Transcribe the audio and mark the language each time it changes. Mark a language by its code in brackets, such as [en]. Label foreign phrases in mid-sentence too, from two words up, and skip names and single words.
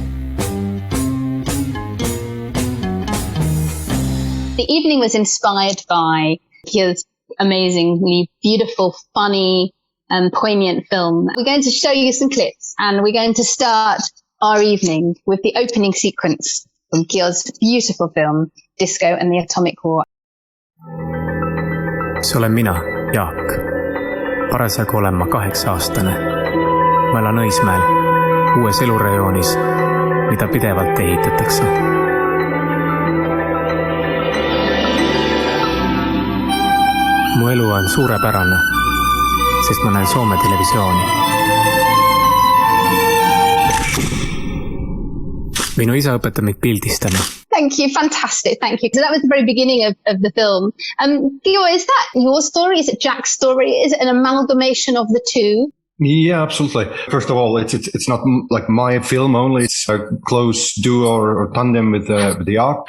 [en] The evening was inspired by Kiur's amazingly beautiful, funny, and poignant film. We're going to show you some clips, and we're going to start our evening with the opening sequence from Kiur's beautiful film, Disco and the Atomic War. [et] See olen mina, Jaak. Parasjagu olen ma 8-aastane. Ma elan Õismäel, uues elurajoonis, mida pidevalt ehitatakse. Mu elu on suurepärane, sest ma näen Soome televisiooni. Minu isa õpetab meid pildistama. [en] Thank you. Fantastic. Thank you. So that was the very beginning of the film. Kiur, is that your story? Is it Jack's story? Is it an amalgamation of the two? Yeah, absolutely. First of all, it's not like my film only. It's a close duo or tandem with Jaak.